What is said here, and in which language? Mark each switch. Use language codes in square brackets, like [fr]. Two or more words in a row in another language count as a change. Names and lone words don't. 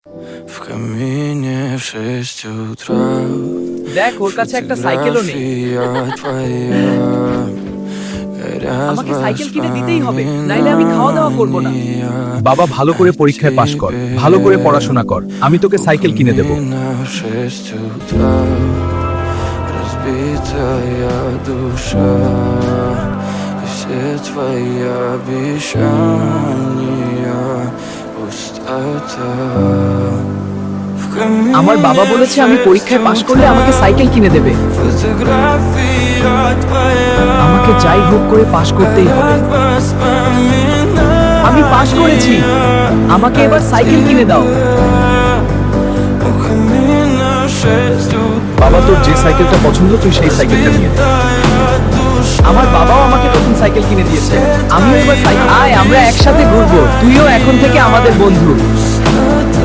[ru] В камине в 6 утра. [bn] দেখ ওর কাছে একটা সাইকেলও নেই। [ru] Фотография твоя. [bn] আমাকে সাইকেল কিনে দিতেই হবে, নাইলে আমি খাওয়া দাওয়া করব না। বাবা, ভালো করে পরীক্ষায় পাশ কর, ভালো করে পড়াশোনা কর, আমি তোকে সাইকেল কিনে দেব। [ru] В 6 утра. Разбитая душа. И все твои обещания. Пустота. В камине [bn] আমার বাবা বলেছে আমি পরীক্ষায় পাশ করলে আমাকে সাইকেল কিনে দেবে। [ru] Фотография твоя. [bn] আমাকে যাই হোক করে পাশ করতেই হবে। আমি পাশ করেছি, আমাকে এবার সাইকেল কিনে দাও। [ru] У камина в 6 утра. [bn] বাবা, তোর যে সাইকেলটা পছন্দ তুই সেই সাইকেলটা নিয়ে নে। আমার বাবাও আমাকে নতুন সাইকেল কিনে দিয়েছে, আমিও এবার সাইকেল। আয় আমরা একসাথে ঘুরবো, তুইও এখন থেকে আমাদের বন্ধু।